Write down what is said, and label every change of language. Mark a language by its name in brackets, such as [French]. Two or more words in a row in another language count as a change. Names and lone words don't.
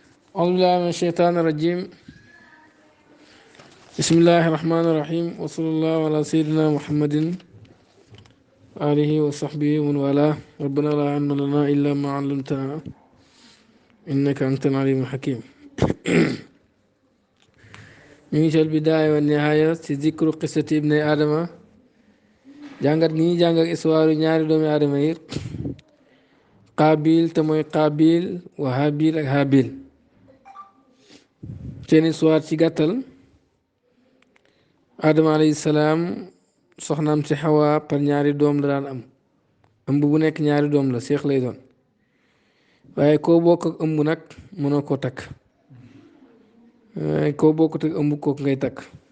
[Arabic] أعوذ بالله من الشيطان الرجيم. بسم الله الرحمن الرحيم وصلى الله على سيدنا محمد آله وصحبه ومن والاه. ربنا لا علم لنا إلا ما علمتنا إنك أنت العليم الحكيم. من البداية والنهاية في ذكر قصة ابن آدم. جانغات ني جانغak [Wolof] histoire ñaari doomi aadama yi Qaabil te mooy Qaabil wa Haabil ak Haabil seen histoire ci gàttal. Adama [Arabic] عليه السلام [Wolof] soxnaam si Xawa par ñaari doom la daan am ëmb bu nekk ñaari doom la seex lay doon waaye koo bokk ak ëmb nag mënoo koo takk waaye koo bokkut ak ëmb kooku ngay takk.